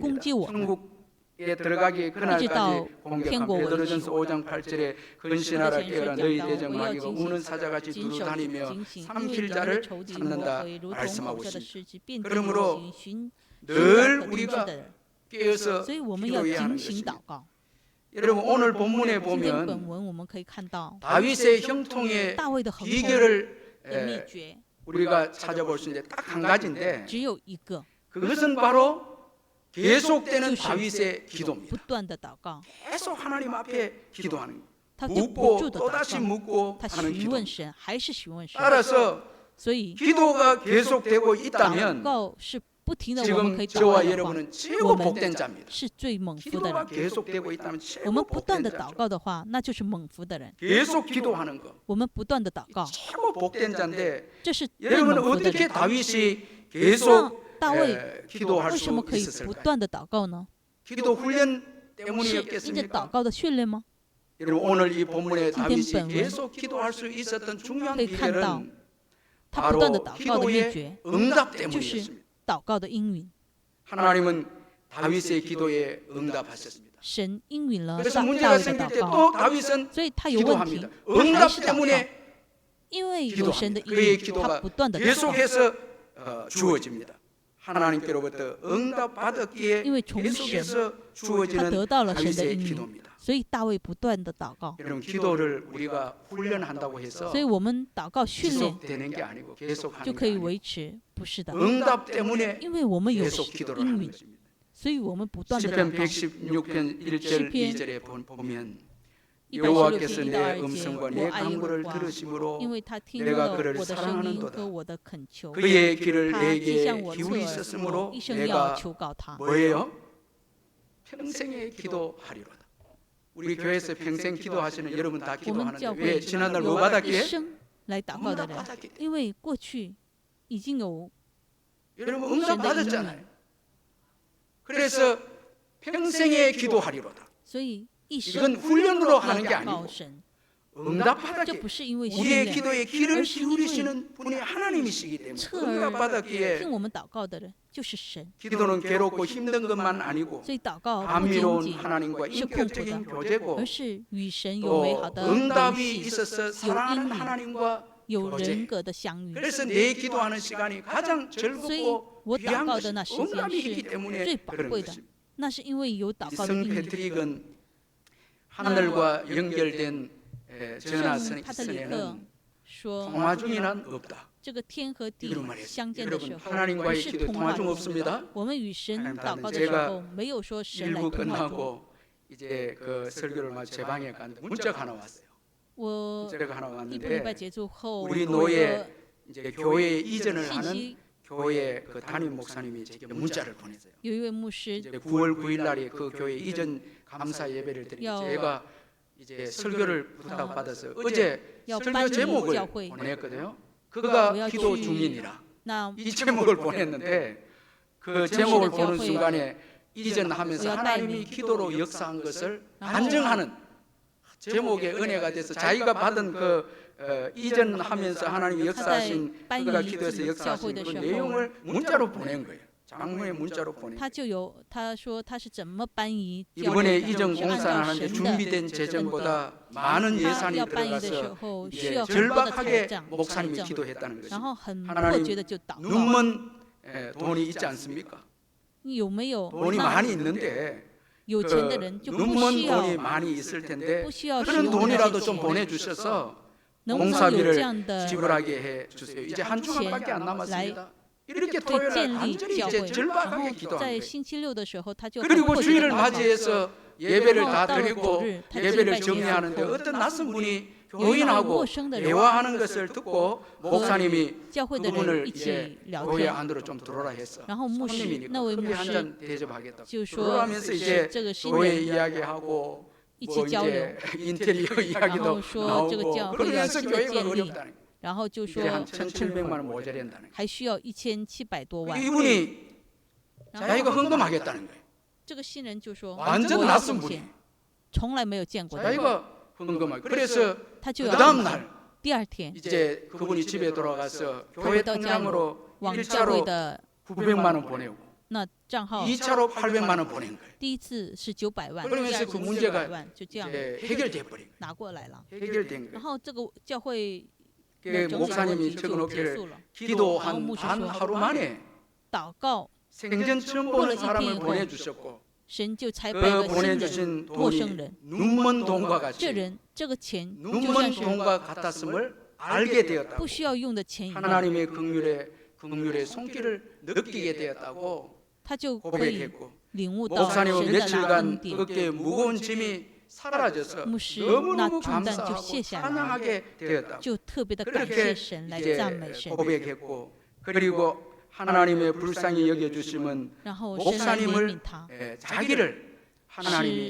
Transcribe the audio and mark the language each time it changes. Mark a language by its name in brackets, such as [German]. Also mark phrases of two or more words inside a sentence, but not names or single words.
[Chinese] 攻击我们， [Korean] 천국에 들어가기 그날까지 공격한 [Chinese] 天国为止。 [Korean] 베드로전서 5장 8절에 근신하라 [Chinese] 前书 [Korean] 깨어라 [Chinese] 讲 [Korean] 너희 [Chinese] 到， [Korean] 대적 [Chinese] 我要 [Korean] 마귀가 [Chinese] 警 [Korean] 우는 [Chinese] 醒， [Korean] 사자같이 [Chinese] 谨 [Korean] 두루 [Chinese] 守 [Korean] 다니며 [Chinese] 警醒，因为 [Korean] 삼킬 [Chinese] 人的 [Korean] 자를 [Chinese] 仇敌魔 [Korean] 찾는다 [Chinese] 鬼如同 [Korean] 말씀하고 [Chinese] 猛蛇的 [Korean] 있습니다. [Chinese] 狮子，遍地 [Korean] 그러므로 [Chinese] 游行，寻 [Korean] 늘 [Chinese] 可吞 [Korean] 우리가 [Chinese] 吃的人。 [Korean] 깨어서 [Chinese] 所以我们要 [Korean] 기도해야 하는 [Chinese] 警醒 [Korean] 것입니다. [Chinese] 祷告。 [Korean] 여러분 오늘 본문에 [Chinese] 今天本 [Korean] 보면 [Chinese] 文我们可以看到 [Korean] 다윗의 형통의 [Chinese] 大卫的亨通 [Korean] 비결을 [Chinese] 的秘诀 [Korean] 우리가 찾아볼 수 있는데 딱 한 가지인데 [Chinese] 只有一个， [Korean] 그것은 바로 계속되는 [Chinese] 就是 [Korean] 다윗의 [Chinese] 不 [Korean] 기도입니다. [Chinese] 断的祷告， [Korean] 계속 하나님 앞에 기도하는 거예요. [Chinese] 他就不 [Korean] 묻고 [Chinese] 住的 [Korean] 또다시 [Chinese] 祷告， [Korean] 묻고 [Chinese] 他 [Korean] 하는 [Chinese] 询 [Korean] 기도. [Chinese] 问神，还是询问神。 [Korean] 따라서 [Chinese] 所以 [Korean] 기도가 계속되고 [Chinese] 祷 [Korean] 있다면 [Chinese] 告是不停的，我们 [Korean] 지금 [Chinese] 可以祷 [Korean] 저와 [Chinese] 告的话， [Korean] 여러분은 최고 [Chinese] 我们 [Korean] 복된 자입니다. [Chinese] 是最蒙福的 [Korean] 기도가 [Chinese] 人。 [Korean] 계속되고 있다면 [Chinese] 我 [Korean] 최고 [Chinese] 们不断 [Korean] 복된 [Chinese] 的祷 [Korean] 자죠. [Chinese] 告的话，那就是蒙福的人。 [Korean] 계속 기도하는 거 [Chinese] 我们不断的祷告， [Korean] 최고 복된 자인데 [Chinese] 这是最 [Korean] 여러분 [Chinese] 蒙福的 [Korean] 어떻게 [Chinese] 人。 [Korean] 다윗이 [Chinese] 那 [Korean] 계속 [Chinese] 大卫 [Korean] 기도할 [Chinese] 为 [Korean] 수 [Chinese] 什么可以不 [Korean] 있었을까요? [Chinese] 断的祷告呢？ [Korean] 기도 훈련 [Chinese] 是因着祷 [Korean] 때문이었겠습니까? [Chinese] 告的训练吗？ [Korean] 여러분 오늘 이 본문에 다윗이 본문. 계속 기도할 수 있었던 중요한 [Chinese] 可以看到 [Korean] 비결은 [Chinese] 他不断的 [Korean] 바로 [Chinese] 祷告的秘 [Korean] 기도의 [Chinese] 诀 [Korean] 응답 [Chinese] 就是 [Korean] 때문이었습니다. [Chinese] 祷告的应允。 [Korean] 하나님은 다윗의 기도에 응답하셨습니다. [Chinese] 神应允了 [Korean] 그래서 [Chinese] 大 [Korean] 문제가 [Chinese] 卫的 [Korean] 생길 [Chinese] 祷 [Korean] 때 [Chinese] 告， [Korean] 또 다윗은 [Chinese] 所以他有问题 [Korean] 기도합니다. ， [Chinese] 他还 [Korean] 응답 [Chinese] 是祷告， [Korean] 때문에 [Chinese] 因为有神的 [Korean] 기도합니다. [Chinese] 应 [Korean] 그의 [Chinese] 允，他 [Korean] 기도가 [Chinese] 不断的祷告， [Korean] 계속해서 주어집니다. 하나님께로부터 응답 받았기에 [Chinese] 因为从神 [Korean] 계속해서 [Chinese] 他 [Korean] 주어지는 [Chinese] 得到了神的 [Korean] 다윗의 [Chinese] 应允， [Korean] 기도입니다. [Chinese] 所以大卫不断的祷告。 [Korean] 여러분 기도를 우리가 훈련한다고 해서 [Chinese] 所以我们祷告训练 [Korean] 지속되는 게 아니고 계속 [Chinese] 就 [Korean] 하는 [Chinese] 可 [Korean] 게 [Chinese] 以 [Korean] 아니고 [Chinese] 维持，不是的， [Korean] 응답 때문에 [Chinese] 因为我们有 [Korean] 계속 기도를 [Chinese] 应 [Korean] 하는 [Chinese] 允， [Korean] 것입니다. [Chinese] 所以我们不断的 [Korean] 시편 [Chinese] 祷告。 [Korean] 116편 1절 [Chinese] 诗篇 [Korean] 2절에 보면 [Chinese] 116 [Korean] 여호와께서 [Chinese] 篇 [Korean] 내 [Chinese] 1到2节， [Korean] 음성과 내 [Chinese] 我爱耶和 [Korean] 간구를 [Chinese] 华， [Korean] 들으심으로 [Chinese] 因为他听 [Korean] 내가 [Chinese] 了 [Korean] 그를 [Chinese] 我的声音 [Korean] 사랑하는도다. [Chinese] 和我的恳求， [Korean] 그의 길을 [Chinese] 他既 [Korean] 내게 [Chinese] 向我侧 [Korean] 기울이 [Chinese] 耳， [Korean] 있었으므로 [Chinese] 我一生要 [Korean] 내가 [Chinese] 求告他。 [Korean] 뭐예요? 평생에 기도하리로다. 우리 교회에서 평생 기도하시는 여러분 다 [Chinese] 我们 [Korean] 기도하는데 [Chinese] 教 [Korean] 왜 [Chinese] 会 [Korean] 지난날 [Chinese] 有 [Korean] 뭐 [Chinese] 一 [Korean] 받았기에? [Chinese] 生来祷告的 [Korean] 응답 [Chinese] 人， [Korean] 받았기 때문에. [Chinese] 因为过去已经有 [Korean] 여러분 응답 [Chinese] 神的应 [Korean] 받았잖아요. [Chinese] 允， [Korean] 그래서 평생에 기도하리로다. [Chinese] 所以一 [Korean] 이건 [Chinese] 生 [Korean] 훈련으로 [Chinese] 要 [Korean] 하는 게 [Chinese] 祷告 [Korean] 아니고 [Chinese] 神， [Korean] 응답 [Chinese] 这 [Korean] 받았기 [Chinese] 不是因为训 [Korean] 우리의 [Chinese] 练， [Korean] 기도에 귀를 [Chinese] 而是因为 [Korean] 기울이시는 분이 하나님이시기 때문에 [Chinese] 侧 [Korean] 응답 [Chinese] 耳 [Korean] 받았기에 [Chinese] 听我们祷告的人就是神， [Korean] 기도는 괴롭고 힘든 것만 아니고 [Chinese] 所以祷告不仅 [Korean] 감미로운 [Chinese] 仅 [Korean] 하나님과 [Chinese] 是困苦 [Korean] 인격적인 [Chinese] 的， [Korean] 교제고 [Chinese] 而是与神有美 [Korean] 또 [Chinese] 好的联 [Korean] 응답이 [Chinese] 系， [Korean] 있어서 사랑하는 인민. 하나님과 [Chinese] 有 [Korean] 교제. [Chinese] 人格的相遇。 [Korean] 그래서 내 기도하는 시간이 가장 [Chinese] 所以 [Korean] 즐겁고 [Chinese] 我 [Korean] 귀한 [Chinese] 祷告 [Korean] 것이 [Chinese] 的那时间 [Korean] 응답이 [Chinese] 是 [Korean] 있기 때문에 [Chinese] 最宝 [Korean] 그런 [Chinese] 贵的， [Korean] 것입니다. [Chinese] 那是因为有祷告的 [Korean] 성 [Chinese] 应允。 [Korean] 패트릭은 하늘과 연결된 [Chinese] 圣 [Korean] 전화 [Chinese] 帕特里克 [Korean] 선에는 [Chinese] 说， [Korean] 통화 중이란 없다. [Chinese] 这个天和地 [Korean] 이런 말이에요. [Chinese] 相见的时 [Korean] 여러분 [Chinese] 候，不 [Korean] 하나님과의 [Chinese] 是 [Korean] 기도 [Chinese] 通 [Korean] 통화 [Chinese] 话 [Korean] 중 [Chinese] 中， [Korean] 없습니다. [Chinese] 我们与神 [Korean] 하나님 [Chinese] 祷告的 [Korean] 제가 [Chinese] 时候，没有说神来 [Korean] 일부 [Chinese] 通话中。 [Korean] 끝나고 이제 그 설교를 마쳐 제 방에 갔는데 문자가 하나 왔어요. [Chinese] 我 [Korean] 문자가 하나 [Chinese] 一个礼拜 [Korean] 왔는데 [Chinese] 结束后， [Korean] 우리 [Chinese] 有 [Korean] 노예 [Chinese] 个 [Korean] 이제 교회에 이전을 [Chinese] 信 [Korean] 하는 [Chinese] 息， [Korean] 교회 그 담임 목사님이 제게 문자를 보냈어요. [Chinese] 有一位牧师 [Korean] 이제 9월 9일 날에 그 교회 이전 감사 예배를 드리고 야. 제가 이제 설교를 부탁받아서 어제 야, 설교 빨리 제목을 [Chinese] 教会. [Korean] 보냈거든요. 그가 뭐야, 기도 주- 중인이라 나 이 제목을 보냈는데 그 제목을 보는 순간에 이전하면서 뭐야, 하나님이 빨리. 기도로 역사한 것을 아. 간증하는 제목의 은혜가 돼서 자기가 받은 그 이전하면서 하나님이 역사하신 빨리 그가 기도해서 역사하신 그 [Chinese] 教会的时候 [Korean] 내용을 문자로 보낸 거예요. 장문의 문자로 보낸 [Chinese] 他 [Korean] 거예요. [Chinese] 就有他说他是怎么搬移教 [Korean] 이번에 [Chinese] 会的， [Korean] 이전 [Chinese] 是按 [Korean] 공사를 [Chinese] 照 [Korean] 하는데 [Chinese] 神的 [Korean] 준비된 [Chinese] 恩德。 [Korean] 재정보다 많은 [Chinese] 他 [Korean] 예산이 [Chinese] 要搬移的时 [Korean] 들어가서 [Chinese] 候需 [Korean] 이제 [Chinese] 要很多的财 [Korean] 절박하게 [Chinese] 政财 [Korean] 목사님이 [Chinese] 政， [Korean] 기도했다는 [Chinese] 然 [Korean] 것입니다. [Chinese] 后很 [Korean] 하나님 [Chinese] 迫切的就祷告。 [Korean] 눈먼 돈이 있지 않습니까? [Chinese] 你有没有 [Korean] 돈이 [Chinese] 那 [Korean] 많이 있는데 [Chinese] 有 [Korean] 그 [Chinese] 钱的人就不 [Korean] 눈먼 [Chinese] 需要 [Korean] 돈이 많이 있을 텐데 [Chinese] 不需要使 [Korean] 그런 [Chinese] 用那 [Korean] 돈이라도 [Chinese] 些 [Korean] 좀 [Chinese] 钱， [Korean] 보내주셔서 [Chinese] 能不能有这 [Korean] 공사비를 [Chinese] 样的 [Korean] 지불하게 해 주세요. 이제 한 주간밖에 안 남았습니다. 이렇게 [Chinese] 可以 [Korean] 토요일 날 [Chinese] 建立 [Korean] 간절히 [Chinese] 教 [Korean] 이제 [Chinese] 会，然 [Korean] 절박하게 [Chinese] 后 [Korean] 기도하는 [Chinese] 在 [Korean] 거예요. [Chinese] 星期六的时候，他就很 [Korean] 그리고 [Chinese] 迫切地 [Korean] 주일을 [Chinese] 祷告。 [Korean] 맞이해서 예배를 다 따로 드리고 주를 다 예배를 드리고 정리하는데 있고. 어떤 낯선 분이 [Chinese] 有一位 [Korean] 교인하고 [Chinese] 陌生的人 [Korean] 대화하는 것을 듣고 목사님이 [Chinese] 教会的人 [Korean] 그분을 [Chinese] 一 [Korean] 이제 [Chinese] 起聊 [Korean] 교회 [Chinese] 天， [Korean] 안으로 좀 들어오라 했어. [Chinese] 然后牧师 [Korean] 손님이니까 [Chinese] 那位牧 [Korean] 커피 한 [Chinese] 师 [Korean] 잔 대접하겠다. [Chinese] 就说 [Korean] 들어오면서 이제 [Chinese] 这个新 [Korean] 교회 [Chinese] 人 [Korean] 이야기하고 [Chinese] 一 [Korean] 뭐 [Chinese] 起交流， [Korean] 이제 인테리어 이야기도 [Chinese] 然后说这个 [Korean] 나오고 [Chinese] 教会要 [Korean] 그러면서 [Chinese] 新的 [Korean] 교회가 [Chinese] 建立， [Korean] 어렵다는 거예요. [Chinese] 然后就 [Korean] 이제 [Chinese] 说 [Korean] 한 [Chinese] 很痛 [Korean] 1,700만 [Chinese] 苦， [Korean] 원 모자란다는 거예요. [Chinese] 还需要1700多万。 [Korean] 이분이 [Chinese] 然 [Korean] 자기가 [Chinese] 后 [Korean] 헌금하겠다는 거예요. [Chinese] 这个新人就说 [Korean] 완전 [Chinese] 我要 [Korean] 낯선 [Chinese] 奉 [Korean] 분이 [Chinese] 献，从来没有见过的人。 [Korean] 자기가 헌금하기. 그래서 [Chinese] 他就 [Korean] 그 [Chinese] 要 [Korean] 다음 날 [Chinese] 第二天 [Korean] 이제 그분이 집에 돌아가서 [Chinese] 回 [Korean] 교회 [Chinese] 到家里 [Korean] 통장으로 [Chinese] 往教会 [Korean] 1차로 [Chinese] 的 [Korean] 900만 원 보내고 [Chinese] 那账号， [Korean] 2차로 800만 원 보낸 거예요. [Chinese] 第一次是900万， [Korean] 그러면서 [Chinese] 第二 [Korean] 그 [Chinese] 次 [Korean] 문제가 [Chinese] 400万，就这样 [Korean] 이제 해결돼 버린 거예요. [Chinese] 拿过来了。 [Korean] 해결된 [Chinese] 然 [Korean] 거예요. [Chinese] 后这个教会 [Korean] 그 [Chinese] 的整体的问 [Korean] 목사님이 [Chinese] 题就结 [Korean] 적어놓기를 [Chinese] 束了。 [Korean] 기도 한 한 하루 만에 [Chinese] 祷告， [Korean] 생전 처음 보는 사람을 보내주셨고 [Chinese] 神就差派 [Korean] 그 [Chinese] 了新人 [Korean] 보내주신 [Chinese] 陌生 [Korean] 돈이 [Chinese] 人， [Korean] 눈먼 돈과 [Chinese] 这 [Korean] 같이 [Chinese] 人这个钱就 [Korean] 눈먼 [Chinese] 像是 [Korean] 돈과 같았음을 알게 되었다고 [Chinese] 不需要用的钱一样， [Korean] 하나님의 긍휼의 손길을 느끼게 되었다고 [Chinese] 他就可以 [Korean] 고백했고 [Chinese] 领悟到 [Korean] 목사님은 [Chinese] 神的恩 [Korean] 며칠간 [Chinese] 典。 [Korean] 그렇게 무거운 짐이 사라져서 [Chinese] 牧师 [Korean] 너무너무 [Chinese] 那重担就 [Korean] 감사하고 [Chinese] 卸下来， [Korean] 찬양하게 되었다고 [Chinese] 就特别的感谢 [Korean] 그렇게 [Chinese] 神来 [Korean] 이제 [Chinese] 赞美神， [Korean] 고백했고 그리고 하나님의 불쌍히 여겨주심은 [Chinese] 然后神来怜悯 [Korean] 목사님을 [Chinese] 他， [Korean] 자기를 하나님이